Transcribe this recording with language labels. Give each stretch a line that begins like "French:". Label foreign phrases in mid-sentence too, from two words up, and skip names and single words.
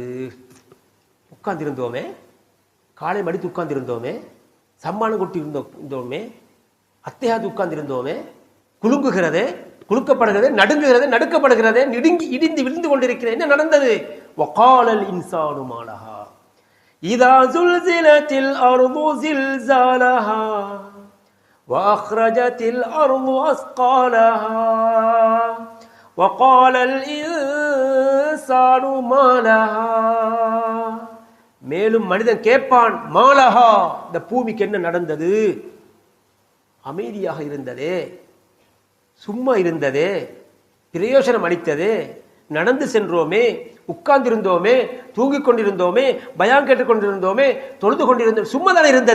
Tamil: உட்கார்ந்திருந்தோமே, காலை மடித்து உட்கார்ந்திருந்தோமே, சம்மானம் கொட்டி இருந்தோமே, அத்தையாது உட்கார்ந்திருந்தோமே, குலுங்குகிறதே, குலுக்கப்படுகிறதே, நடுங்குகிறதே, நடுக்கப்படுகிறதே, இடிந்து விழுந்து கொண்டிருக்கிறது, என்ன நடந்தது?
Arabic: وقال الإنسان ما لها إذا زلزلت الأرض زلزالها وأخرجت الأرض أثقالها وقال الإنسان ما لها.
Tamil: மேலும் மனிதன் கேட்பான், மாலஹா, இந்த பூமிக்கு என்ன நடந்தது? அமைதியாக இருந்ததே, சும்மா இருந்ததே, பிரயோஜனம் அளித்ததே, நடந்து சென்றோமே, உட்கார்ந்திருந்தோமே, தூங்கிக் கொண்டிருந்தோமே, பயான் கேட்டுக் கொண்டிருந்தோமே, தொழுது கொண்டிருந்தோம், சும்மா தானே இருந்தது.